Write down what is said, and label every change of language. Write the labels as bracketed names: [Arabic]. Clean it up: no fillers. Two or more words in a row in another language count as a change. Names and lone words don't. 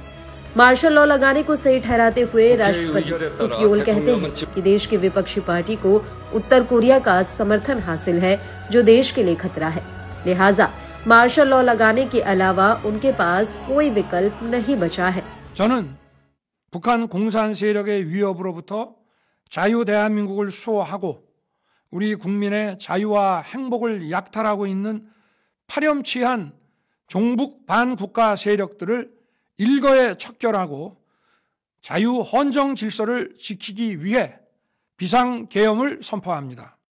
[English] martial law [Hindi] लगाने को सही ठहराते हुए राष्ट्रपति सुक योल कहते हैं कि देश की विपक्षी पार्टी को उत्तर कोरिया का समर्थन हासिल है जो देश के लिए खतरा है, लिहाजा [English] martial law [Hindi] लगाने के अलावा उनके पास कोई विकल्प नहीं बचा है। [Korean] 저는 북한 공산 세력의 위협으로부터 자유 대한민국을 수호하고 우리 국민의 자유와 행복을 약탈하고 있는 파렴치한 종북 반국가 세력들을 일거에 척결하고 자유 헌정 질서를 지키기 위해 비상계엄을 선포합니다.